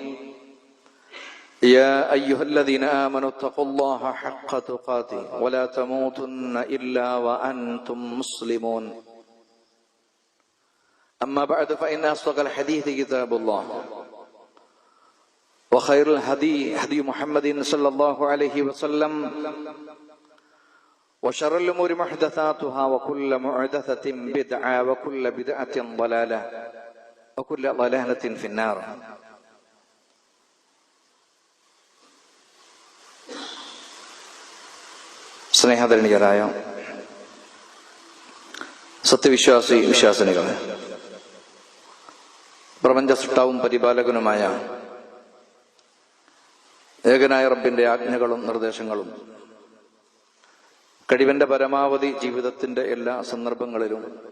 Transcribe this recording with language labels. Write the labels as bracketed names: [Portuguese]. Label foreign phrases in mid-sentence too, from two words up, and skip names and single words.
[Arabic] يا أيها الذين آمنوا اتقوا الله حق تقاته ولا تموتن إلا وأنتم مسلمون أما بعد فإن أصدق الحديث كتاب الله وخير الهدي هدي محمد صلى الله عليه وسلم وشر الأمور محدثاتها وكل محدثة بدعة وكل بدعة ضلالة وكل ضلالة في النار. [Malayalam] സ്നേഹധരണികളായ സത്യവിശ്വാസി വിശ്വാസിനികളെ, പ്രപഞ്ച സൃഷ്ടാവും പരിപാലകനുമായ ഏകനായ റബ്ബിന്റെ ആജ്ഞകളും നിർദ്ദേശങ്ങളും കഴിവിന്റെ പരമാവധി ജീവിതത്തിന്റെ എല്ലാ സന്ദർഭങ്ങളിലും